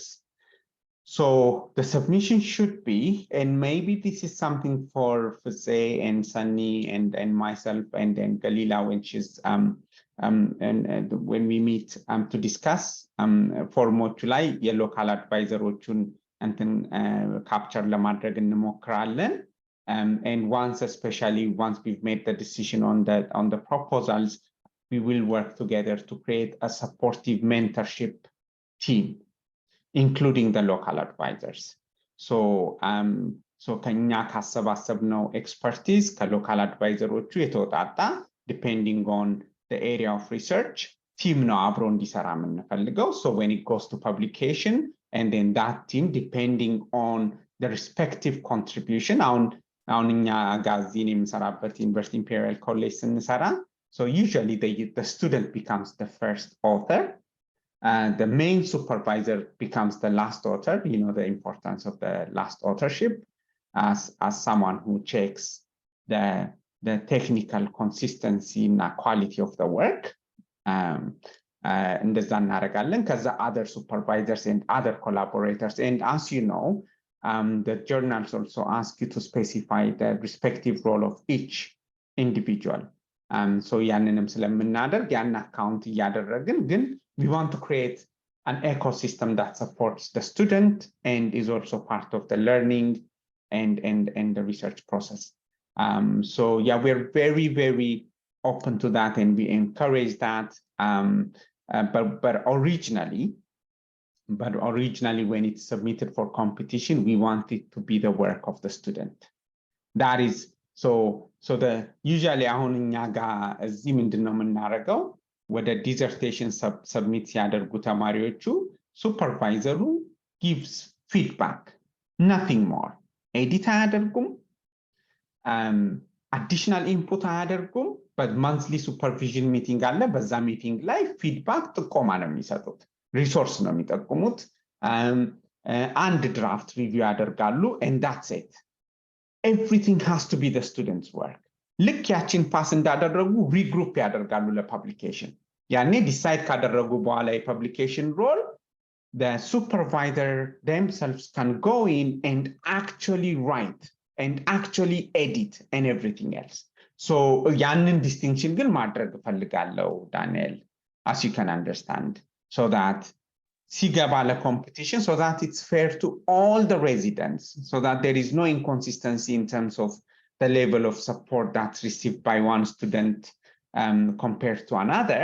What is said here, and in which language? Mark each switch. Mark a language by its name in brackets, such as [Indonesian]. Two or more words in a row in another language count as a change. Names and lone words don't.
[English] So the submission should be, and maybe this is something for Fase and Sunny and myself and then Gelila when she's and when we meet to discuss for more July, your local advisor capture [Amharic] ለማድረግ እንሞክራለን. [English] And especially once we've made the decision on the proposals, we will work together to create a supportive mentorship team, including the local advisors. [Amharic] So ከኛ ካሰባሰብነው expertise ከሎካል አድቫይዘሮቹ የተወጣጣ [English] depending on the area of research team [Amharic] ነው አብሮ እንዲሰራ የምንፈልገው. [English] So when it goes to publication, and then that team depending on the respective contribution, [Amharic] አሁን እኛ ጋዚን የምንሰራበት ዩኒቨርሲቲ ኢምፔሪያል ኮሌጅ ስንሰራ, [English] so usually the student becomes the first author. The main supervisor becomes the last author. You know the importance of the last authorship as someone who checks the technical consistency and quality of the work. [Amharic] እንደዛ እናደርጋለን. [English] ከዛ other supervisors and other collaborators. And as you know, the journals also ask you to specify the respective role of each individual. So [Amharic] ያንንም ስለምናደርግ ያን አካውንት እያደረግን ግን [English] we want to create an ecosystem that supports the student and is also part of the learning and the research process. So yeah, we're very, very open to that, and we encourage that. But originally, when it's submitted for competition, we want it to be the work of the student. That is so the usually [Amharic] አሁን እኛ ጋር እዚህ ምንድነው የምናደርገው? ወደ ዲዘርቴሽን ሰብሚት ሲያደርጉ ተማሪዎቹ ሱፐርቫይዘሩ [English] gives feedback, nothing more. [Amharic] ኤዲት አያደርጉም, [English] additional input [Amharic] አያደርጉም, [English] but monthly supervision meeting አለ. [Amharic] በዛ ሚቲንግ ላይ ፊድባክ ጥቆማ ነው የሚሰጡት, ሪሶርስ ነው የሚጠቁሙት, አንድ ድራፍት ሪቪው ያደርጋሉ, [English] and that's it. Everything has to be the student's work. [Amharic] ልክ ያችን ፓስ እንዳደረጉ ሪግሩፕ ያደርጋሉ ለፐብሊኬሽን. ያኔ ዲሳይድ ካደረጉ በኋላ የፐብሊኬሽን ሮል, [English] the supervisor themselves can go in and actually write and actually edit and everything else. [Amharic] So ያንን ዲስቲንክሽን ግን ማድረግ እፈልጋለሁ ዳንኤል, [English] as you can understand, so that [Amharic] ሲገባ ለኮምፒቲሽን, [English] so that it's fair to all the residents, so that there is no inconsistency in terms of the level of support that's received by one student compared to another.